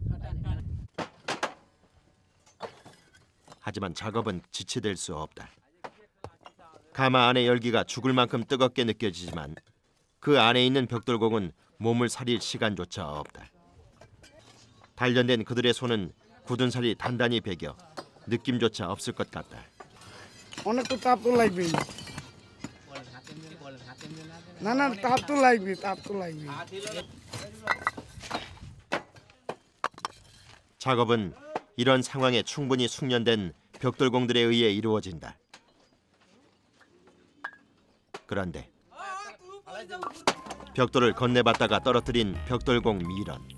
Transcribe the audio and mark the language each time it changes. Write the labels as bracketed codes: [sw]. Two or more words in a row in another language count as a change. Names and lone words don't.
[ko] 하지만 작업은 지체될 수 없다. 가마 안의 열기가 죽을 만큼 뜨겁게 느껴지지만 그 안에 있는 벽돌공은 몸을 사릴 시간조차 없다. 단련된 그들의 손은 굳은 살이 단단히 베겨 느낌조차 없을 것 같다. [bn] অনেক তো তাপ তো লাগবেই না তাপ তো লাগবে [ko] 작업은 이런 상황에 충분히 숙련된 벽돌공들에 의해 이루어진다. 그런데 벽돌을 건네봤다가 떨어뜨린 벽돌공 미런.